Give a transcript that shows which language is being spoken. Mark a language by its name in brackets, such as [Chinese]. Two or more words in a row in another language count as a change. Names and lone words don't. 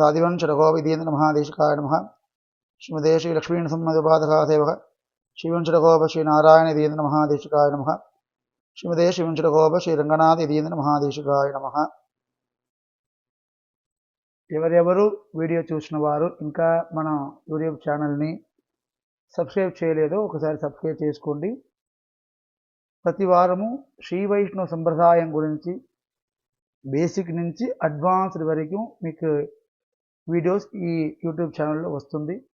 [Sanskrit] आदिवंश रघुवीरेन्द्र महादेशिकाय नमः, श्रीमते श्री लक्ष्मी नृसिंहपादका सेवक श्रीवंश रघुव श्री नारायण यतीन्द्र महादेशिकाय नमः, श्रीमते श्रीवंश रघुव श्री रंगनाथ यतीन्द्र महादेशिकाय नमः. [Telugu] ఎవరెవరు వీడియో చూసిన వారు ఇంకా మన యూట్యూబ్ ఛానల్ని సబ్స్క్రైబ్ చేయలేదో ఒకసారి సబ్స్క్రైబ్ చేసుకోండి. ప్రతి వారము శ్రీ వైష్ణవ సంప్రదాయం గురించి బేసిక్ నుంచి అడ్వాన్స్డ్ వరకు మీకు వీడియోస్ ఈ యూట్యూబ్ ఛానల్లో వస్తుంది.